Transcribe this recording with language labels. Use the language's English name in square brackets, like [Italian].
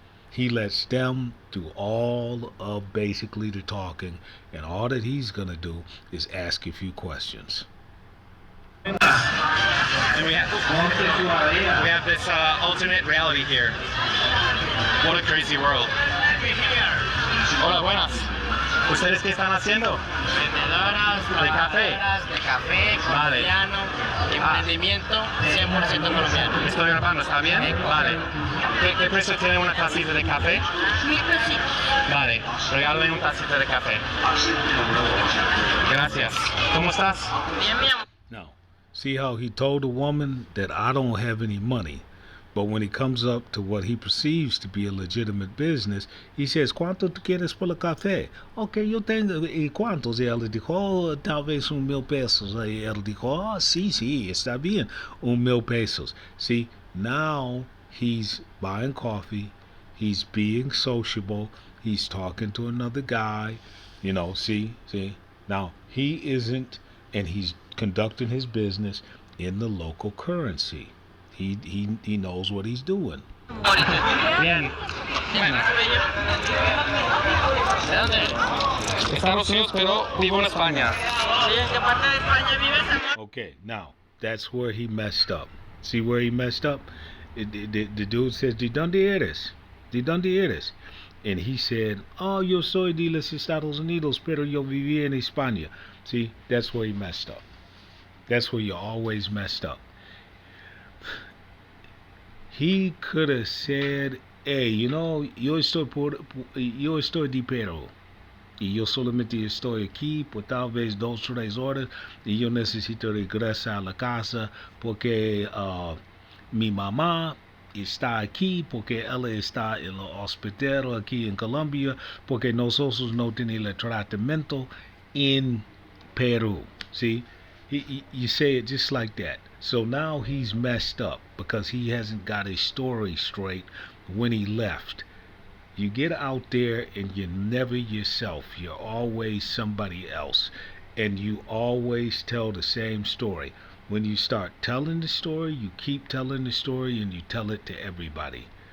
[English] He lets them do all of basically the talking, and all that he's gonna do is ask a few questions. And we have this alternate reality here. What a crazy world. [Spanish] Hola, buenas. ¿Ustedes qué están haciendo? Vendedoras, ¿De café? de café, Vale. colombiano, emprendimiento 100% colombiano. Estoy grabando, ¿está bien? Vale. ¿Qué precio tiene una tacita de café? 1000 pesitos. Vale, regálame un tacita de café. Gracias. ¿Cómo estás? Bien, mi amor. [English] Now, see how he told the woman that I don't have any money. But when he comes up to what he perceives to be a legitimate business, he says, [Spanish] ¿Cuánto tú quieres por el café? Ok, yo tengo, ¿y cuántos? Y él dijo, talvez 1,000 pesos. Y él dijo, sí, está bien, 1,000 pesos. [English] See, now he's buying coffee, he's being sociable, he's talking to another guy, see. Now, he isn't, and he's conducting his business in the local currency. He knows what he's doing. [Spanish] Bien. Bueno. ¿De dónde eres? Estados Unidos, pero vivo en España. Sí, ¿en qué parte de España vives, amor? [English] Okay, now, that's where he messed up. See where he messed up? The dude says, [Spanish] ¿De dónde eres? ¿De dónde eres? [English] And he said, [Spanish] yo soy de los Estados Unidos, pero yo vivía en España. [English] See, that's where he messed up. That's where you always messed up. He could have said, hey, [Spanish] yo estoy de Perú y yo solamente estoy aquí por tal vez 2-3 horas y yo necesito regresar a la casa porque mi mamá está aquí porque ella está en el hospital aquí en Colombia porque nosotros no tenemos el tratamiento en Perú. [English] See, you say it just like that. So now he's messed up because he hasn't got his story straight when he left. You get out there and you're never yourself. You're always somebody else. And you always tell the same story. When you start telling the story, you keep telling the story and you tell it to everybody.